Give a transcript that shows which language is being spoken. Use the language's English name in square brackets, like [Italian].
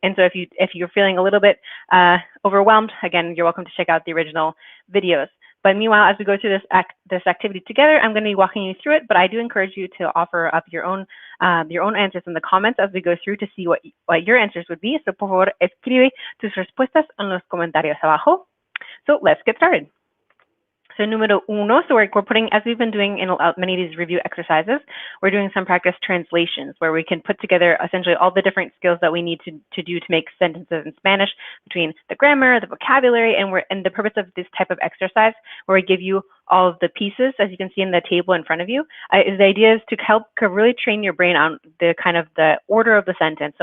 [English] And so if you're feeling a little bit overwhelmed, again, you're welcome to check out the original videos. But meanwhile, as we go through this activity together, I'm going to be walking you through it, but I do encourage you to offer up your own answers in the comments as we go through to see what your answers would be. [Spanish] So por favor, escribe tus respuestas en los comentarios abajo. [English] So let's get started. So número uno, so we're putting, as we've been doing in many of these review exercises, we're doing some practice translations where we can put together essentially all the different skills that we need to do to make sentences in Spanish, between the grammar, the vocabulary, and the purpose of this type of exercise where we give you all of the pieces, as you can see in the table in front of you, is the idea is to help really train your brain on the kind of the order of the sentence.